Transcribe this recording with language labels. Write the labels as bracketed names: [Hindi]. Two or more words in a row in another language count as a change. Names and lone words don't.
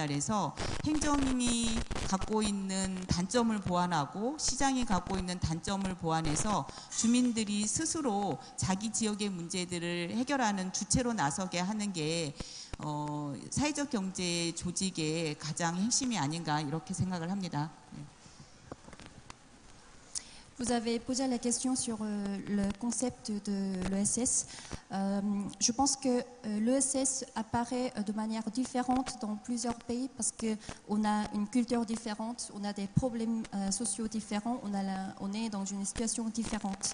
[Korean] 그래서 행정이 갖고 있는 단점을 보완하고 시장이 갖고 있는 단점을 보완해서 주민들이 스스로 자기 지역의 문제들을 해결하는 주체로 나서게 하는 게 사회적 경제 조직의 가장 핵심이 아닌가 이렇게 생각을 합니다. [French] Vous avez posé la question sur le concept de l'ESS. Je pense que l'ESS apparaît de manière différente dans plusieurs pays parce qu'on a une culture différente, on a des problèmes sociaux différents, on est dans une situation différente.